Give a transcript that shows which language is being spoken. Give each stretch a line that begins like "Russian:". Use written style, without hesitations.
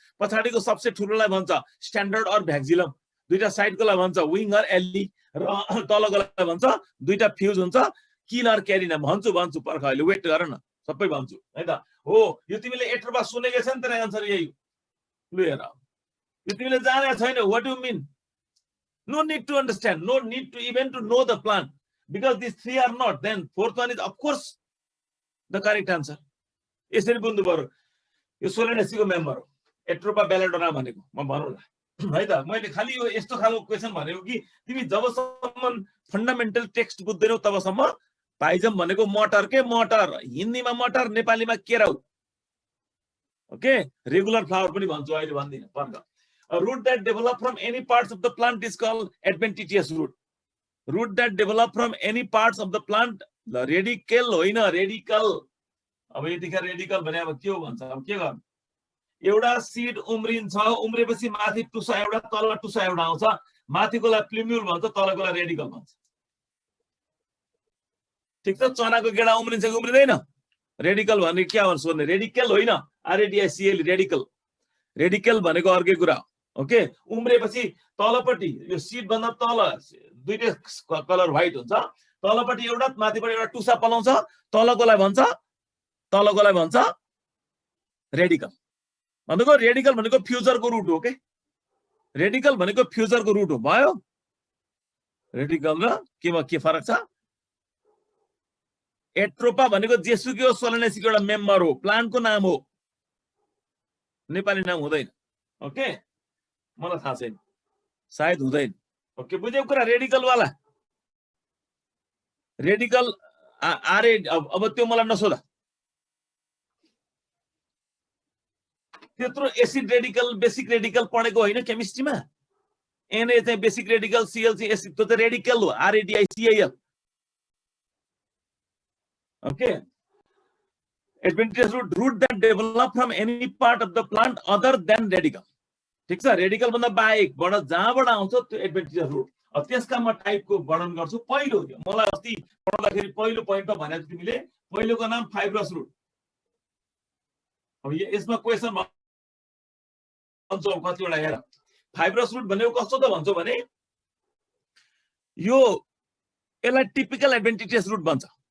Nepali: पछाडिको सबसे ठुलोलाई भन्छ स्ट्यान्डर्ड अर भ्याक्सिलम, 2टा साइडकोलाई भन्छ विङ अर एल्ली, र तलकोलाई भन्छ 2टा फ्युज हुन्छ किल अर क्यारिना। भन्छु पर्ख, अहिले वेट गर न, सबै भन्छु, है त? हो, यो तिमीले एट्रोपा सुनेको छ नि, तेरो आन्सर यही। लु हेर, यो तिमीले जानेको छैन।
English: What do mean? No need to understand, no need to even to know the plant, because these 3 are not, then 4th one is of course the correct answer.
Nepali: यसरी बुझ्नु पर्यो। यो सोलेनेसीको मेम्बर हो एट्रोपा बेलेडोना भनेको, म भनौँला, है त? मैले खालि यो यस्तो खालको क्वेसन भनेको कि तिमी जबसम्म फन्डामेन्टल टेक्स्ट बुझ्दैनौ तबसम्म पाइजम भनेको मटर के मटर, हिन्दीमा मटर, नेपालीमा केराउ। ओके, रेगुलर फ्लावर पनि भन्छु, अहिले भन्दिनँ, पर्ख।
English: A root that develop from any parts of the plant is called adventitious root. Root that develop from any parts of the plant, the radical
Nepali: होइन, रेडिकल। अब यतिखेर रेडिकल भने अब के हो भन्छ? अब के गर्नु? एउटा सिड उम्रिन्छ, उम्रेपछि माथि टुसा एउटा, तल टुसा एउटा आउँछ, माथिकोलाई प्लिम्युल भन्छ, तलकोलाई रेडिकल भन्छ। ठिक छ, चनाको गेडा उम्रिन्छ कि उम्रिँदैन? रेडिकल भने के हो सोध्ने, रेडिकल होइन, आरएडिआइसिएल रेडिकल। रेडिकल भनेको अर्कै कुरा हो। ओके, उम्रेपछि तलपट्टि यो सिड भन्दा तल दुईटै कलर व्हाइट हुन्छ, तलपट्टि एउटा माथिपट्टि एउटा टुसा पलाउँछ, तलकोलाई भन्छ रेडिकल। भनेको रेडिकल भनेको फ्युचरको रुट हो के, रेडिकल भनेको फ्युचरको रुट हो। भयो, रेडिकल र केमा के फरक छ? एट्रोपा भनेको जेसुकै सोलेनेसीको एउटा मेम्बर हो, प्लान्टको नाम हो, नेपाली नाम हुँदैन। ओके, मलाई थाहा छैन, सायद हुँदैन। ओके, बुझ्यौ कुरा? रेडिकल वाला रेडिकल आरे अब त्यो मलाई नसोधा। त्यत्रो एसिड रेडिकल बेसिक रेडिकल पढेको होइन केमिस्ट्रीमा? एनए चाहिँ बेसिक रेडिकल, सीएलसी एसिड, त्यो त रेडिकल हो, आरएडिआइसिएल।
English: Okay, adventitious root that develop from any part of the plant other than radical।
Nepali: ठीक छ, रेडिकल भन्दा बाहेकबाट जहाँबाट आउँछ त्यो एडभेन्टिजियस रूट। अब त्यसका म टाइपको वर्णन गर्छु। पहिलो, मलाई अस्ति पढ्दाखेरि पहिलो पोइन्टमा भनेको तिमीले, पहिलोको नाम फाइब्रस रूट। अब यसमा क्वेसन भन्छ कतिवटा, हेर, फाइब्रस रूट भनेको कस्तो त भन्छौ भने यो यसलाई टिपिकल एडभेन्टिजियस रूट भन्छ।